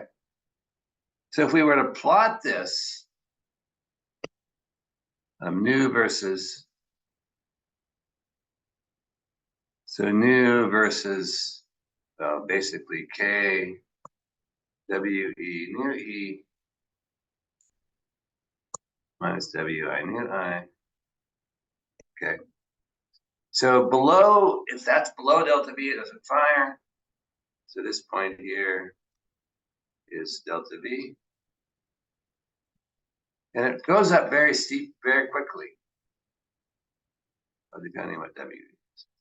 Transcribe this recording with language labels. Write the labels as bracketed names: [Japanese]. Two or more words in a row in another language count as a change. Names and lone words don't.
[English] So if we were to plot this, nu versus, so nu versus basically k w e nu e minus w I nu I. Okay. So below, if that's below delta V, it doesn't fire. So this point here is delta V. And it goes up very steep, very quickly, depending on what W is.